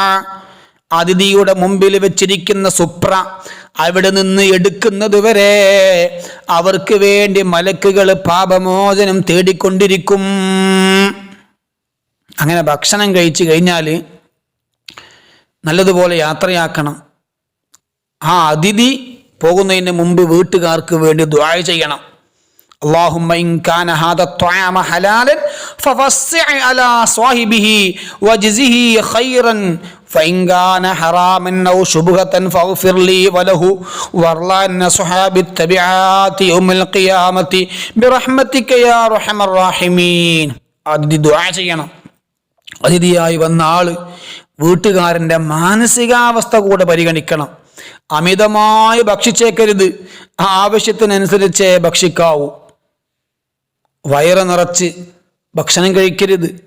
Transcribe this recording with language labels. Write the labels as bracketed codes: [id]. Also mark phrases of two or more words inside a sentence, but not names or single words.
[ml] അതിഥിയുടെ മുമ്പിൽ വെച്ചിരിക്കുന്ന സുപ്ര അവിടെ നിന്ന് എടുക്കുന്നത് വരെ അവർക്ക് വേണ്ടി മലക്കുകൾ പാപമോചനം തേടിക്കൊണ്ടിരിക്കും. അങ്ങനെ ഭക്ഷണം കഴിച്ചു കഴിഞ്ഞാൽ നല്ലതുപോലെ യാത്രയാക്കണം. ആ അതിഥി പോകുന്നതിന് മുമ്പ് വീട്ടുകാർക്ക് വേണ്ടി ദുആ ചെയ്യണം. [ar] اللهم إن كان هذا الطعام حلالا فوسع على صاحبه وجزه خيرا فإن كان حراما أو شبهة فاغفر لي وله وارض عن أصحاب التبعات يوم القيامة برحمتك يا أرحم الراحمين. [ml] അതിഥി ദുആ ചെയ്യണം. അതിഥിയായി വന്ന ആള് വീട്ടുകാരൻ്റെ മാനസികാവസ്ഥ കൂടെ പരിഗണിക്കണം. അമിതമായി ഭക്ഷിച്ചേക്കരുത്. ആവശ്യത്തിനനുസരിച്ചേ ഭക്ഷിക്കാവൂ. വയറ് നിറച്ച് ഭക്ഷണം കഴിക്കരുത്.